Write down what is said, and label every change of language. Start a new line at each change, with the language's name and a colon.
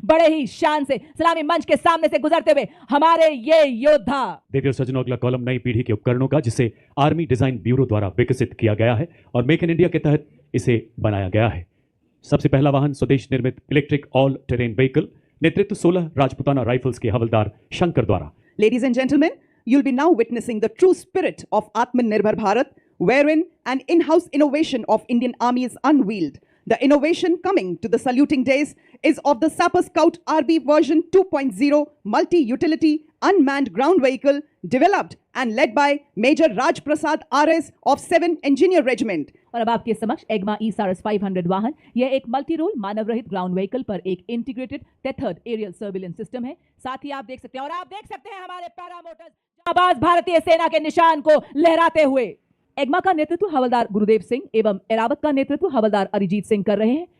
Hindi: बड़े ही शान से सलामी मंच के सामने से गुजरते हुए हमारे ये योद्धा। देखिए सज्जनों, अगला कॉलम नई पीढ़ी के उपकरणों का, जिसे आर्मी डिजाइन ब्यूरो द्वारा विकसित किया गया है और मेक इन इंडिया के तहत इसे बनाया गया है। सबसे पहला वाहन स्वदेश निर्मित इलेक्ट्रिक ऑल टेरेन व्हीकल, नेतृत्व 16 राजपुताना राइफल्स के हवलदार शंकर द्वारा।
English: Ladies and gentlemen, you'll be now witnessing the true spirit of Atmanirbhar Bharat, wherein an in-house innovation of Indian Army is unveiled. The innovation coming to the saluting days is of the Sapper Scout RB version 2.0 multi-utility unmanned ground vehicle developed and led by Major Raj Prasad RS of 7 Engineer Regiment.
Hindi: और अब आपके समक्ष एग्मा ESARS 500 वाहन। यह एक multi role मानव रहित ground vehicle पर एक integrated tethered aerial surveillance system है। साथ ही आप देख सकते हैं, और आप देख सकते हैं हमारे पैरामोटर्स जाबाज भारतीय सेना के निशान को लहराते हुए। एग्मा का नेतृत्व हवलदार गुरुदेव सिंह एवं एरावत का नेतृत्व हवलदार अरिजीत सिंह कर रहे हैं।